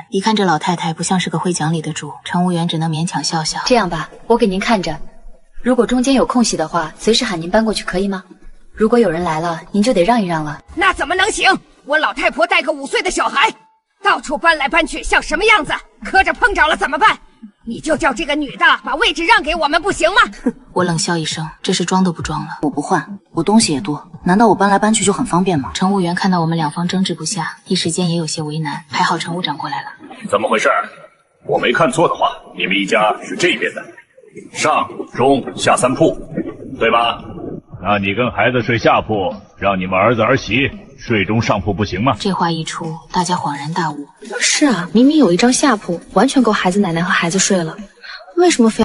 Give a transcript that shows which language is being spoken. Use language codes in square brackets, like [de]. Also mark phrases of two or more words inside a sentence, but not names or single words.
[zh] 一看這老太太不像是個會講理的主，乘務員只能勉強笑笑。這樣吧，我給您看着，如果中間有空隙的話，隨時喊您搬過去，可以嗎？如果有人來了，您就得讓一讓了。那怎麼能行？我老太婆帶個5歲的小孩，到處搬來搬去，像什麼樣子？磕着碰着了怎麼辦？你就叫這個女的把位置讓給我們不行嗎？我冷笑一聲，這是裝都不裝了。我不換，我東西也多，難道我搬來搬去就很方便嗎？乘務員看到我們兩方爭執不下，一時間也有些為難。還好乘務長過來了。怎麼回事？我沒看錯的話，你們一家是這邊的，上中下3鋪，對吧？那你跟孩子睡下鋪，讓你們兒子兒媳睡中上鋪不行嗎？這話一出，大家恍然大悟。是啊，明明有一張下鋪，完全夠孩子奶奶和孩子睡了，為什麼非要……